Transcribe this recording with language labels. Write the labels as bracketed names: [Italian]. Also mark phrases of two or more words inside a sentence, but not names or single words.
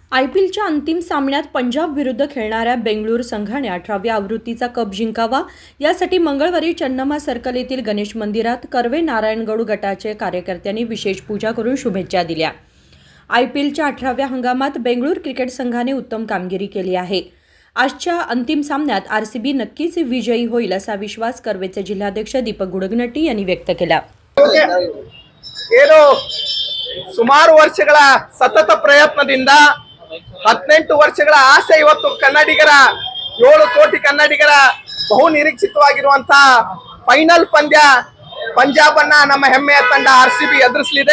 [Marathi] IPLच्या अंतिम सामन्यात पंजाब विरुद्ध खेळणाऱ्या बेंगळुरू संघाने 18व्या आवृत्तीचा कप जिंकावा यासाठी मंगळवारी चन्नम्मा सर्कल येथील गणेश मंदिरात कर्वे नारायणगड गटाचे कार्यकर्त्यांनी विशेष पूजा करून शुभेच्छा दिल्या। IPLच्या 18व्या हंगामात बेंगळुरू क्रिकेट संघाने उत्तम कामगिरी केली आहे। आजच्या अंतिम सामन्यात RCB नक्कीच विजयी होईल असा विश्वास कर्वेचे जिल्हाध्यक्ष दीपक गुडगनट्टी यांनी व्यक्त केला। [Kannada] ಸುಮಾರು ವರ್ಷಗಳ ಸತತ ಪ್ರಯತ್ನದಿಂದ 18 ವರ್ಷಗಳ ಆಸೆ ಇವತ್ತು ಕನ್ನಡಿಗರ 7 ಕೋಟಿ ಕನ್ನಡಿಗರ ಬಹು ನಿರೀಕ್ಷಿತವಾಗಿರುವಂತಹ ಫೈನಲ್ ಪಂದ್ಯ ಪಂಜಾಬ್ ಅನ್ನ ನಮ್ಮ ಹೆಮ್ಮೆಯ ತಂಡ RCB ಎದುರಿಸಲಿದೆ।